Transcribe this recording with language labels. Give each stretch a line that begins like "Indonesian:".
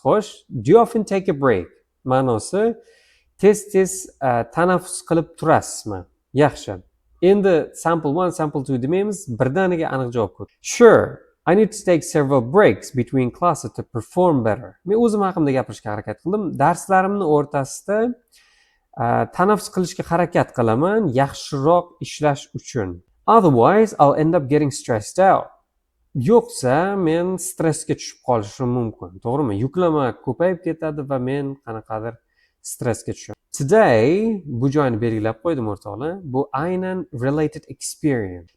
Uzbek: Xo'sh,
English: do you often take a break?
Uzbek: Ma'nosi tez tanaffus qilib turasizmi? Yaxshi. Endi sample 1, sample 2 demaymiz, birdaniga aniq javob ko'ring.
English: Sure, I need to take several breaks between classes to perform better.
Uzbek: Men o'zim haqimda gapirishga harakat qildim. Darslarimni o'rtasida tanaffus qilishga harakat qilaman, yaxshiroq ishlash uchun.
English: Otherwise, I'll end up getting stressed out.
Uzbek: Yo'qsa, men stressga tushib qolishim mumkin. To'g'rimi? Yuklama ko'payib ketadi va men qanaqadir stressga tushaman. Today, bu joyni belgilab qo'ydim o'rtoqlar. Bu aynan related experience.